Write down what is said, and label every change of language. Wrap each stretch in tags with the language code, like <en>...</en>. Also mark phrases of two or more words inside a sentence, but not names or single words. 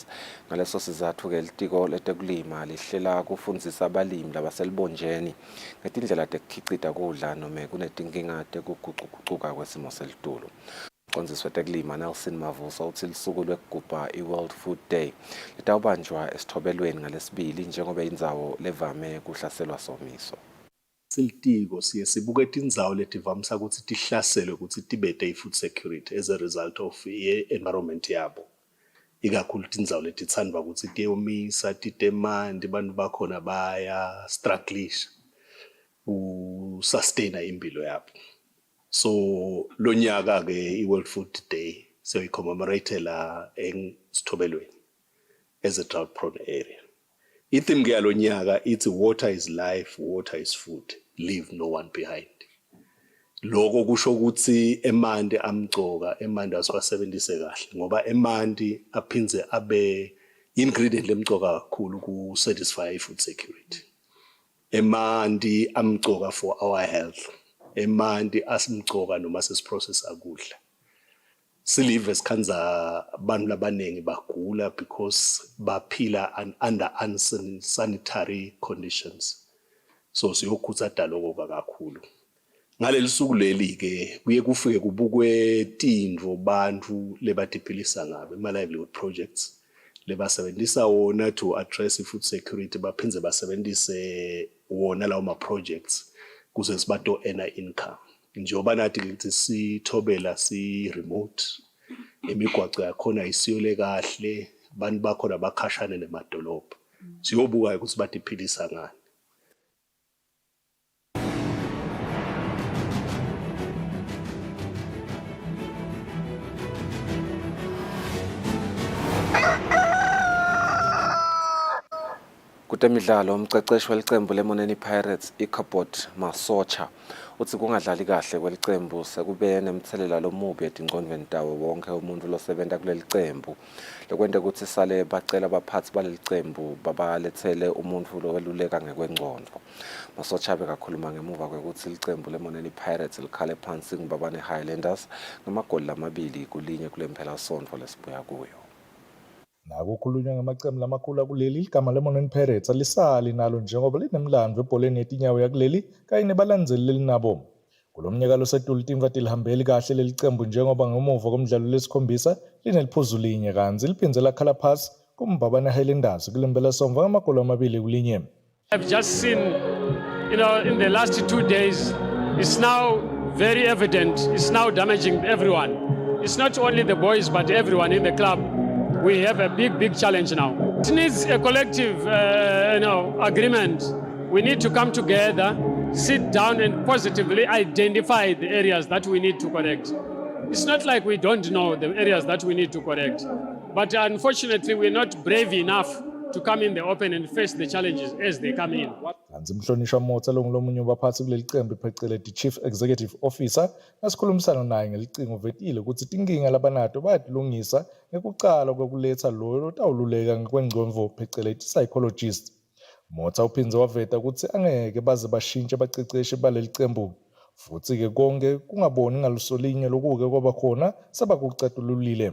<ss>Ngaleso sizathu-ke litiko letekulima lihlela kufundzisa abalimi labaselibonjeni ngetindlela tekukhicita kudla noma kunetinkinga tekugucugucuka kwesimo selitulu. Umcondzisi wetekulima Nelson Mavuso uthi lisuku lwekugubha i-World Food Day litawubanjwa esithobelweni ngalesibili njengoba indzawo levame kuhlaselwa somiso. Silitiko siye sibuke tindzawo letivamisa ukuthi tihlaselwe ukuthi tibete i-</ss> <en>food security as a result of environment</en> <ss>yabo. Ikakhulu tindzawo letitsandwa ukuthi tiyomisa, titemandi, bantu bakhona baya strugglisha usustain impilo yabo. So lo nyaka-ke i-World Food Day siyoyi-commemorate la eSithobelweni</ss> <en>as a drought prone area.</en> <ss>Itheme yalo nyaka ithi</ss> <en>water is life, water is food, leave no one behind.</en> <ss>Lokho kusho ukuthi emanti amcoka, emanti asiwasebenzise kahle ngoba emanti aphinze abe ingredient lemcoka kakhulu ku</ss> <en>satisfy food security.</en> <ss>Emanti amcoka</ss> <en>for our health.</en> <ss>Emanti asimcoka noma sesiprocessa kudla. Silive sikhanza abantu labanengi bagula because baphila</ss> <en>under unsanitary conditions.</en> <ss>So siyokhutha daloko kakhulu. Ngaleli suku leli ke kuye kufike kubukwe tindvo bantu lebatiphilisa ngabe ma</ss> <en>livelihood projects</en> <ss>lebasebenzisa wona</ss> <en>to address food security</en> <ss>baphindze basebenzise wona lawo ma projects kuze sibato</ss> <en>earn income.</en> <ss>Njengoba nathi ukuthi sithobela si remote emigwaco yakhona isiyole kahle bantu bakhona bakhashane nemadolobha. Siyobuka ukuthi batiphilisa ngani. Kutemidlalo umceceshi welicembu leMoneni Pirates iCobot Masocha uthi kungadlali kahle kwelicembu sekube nemthelela lomubi etingcondweni tawo wonke umuntu losebenta kuleli cembu lokwenta ukuthi sale bacela abaphathi baleli cembu babalethele umuntu loweluleka ngekwengcondo. Masocha bekakhuluma ngemuva kwekuthi ilicembu leMoneni Pirates likhale phansi ngibabane Highlanders ngamagoli 2 kulinye kulemphela sonto lesibuya kuyo. Nakukhulunywa ngamacembu lamakhulu kuleli igama leMoneni Pirates alisali nalo njengoba linemlando ebholeni yetinyawo yakuleli kanye nebalandzeli lelinabo. Kulomnyaka losetulu team kade lihambeli kahle leli cembu njengoba ngemuva komdlalo lesikhombisa lineliphuzu linye kanzi liphindze lakhala phasi kumbabane Highlanders kulembela somva ngamagoli 2 kulinye.</ss> <en>I've just seen, in the last 2 days, it's now very evident, it's now damaging everyone. It's not only the boys, but everyone in the club. We have a big challenge now. It needs a collective, agreement. We need to come together, sit down and positively identify the areas that we need to correct. It's not like we don't know the areas that we need to correct, but unfortunately we're not brave enough to come in the open and face the challenges as they come in.</en> <ss>Kanzi Mhlonishwa Motsa longulomunye wabaphathi kuleli cembu phecelezi</ss> <en>Chief Executive Officer</en> <ss>nasikhulumisana naye ngelicingo vetile ukuthi tinkinga labanato bayadilungisa ngekucala kokuletha lo lotawululeka ngekwengcondvo phecelezi psychologist. Motsa uphindze waveta ukuthi angeke baze bashintshe abaceceshi baleli cembu futhi ke konke kungaboni ngalusolinye lokuke kwaba khona sabakucatululile.</ss>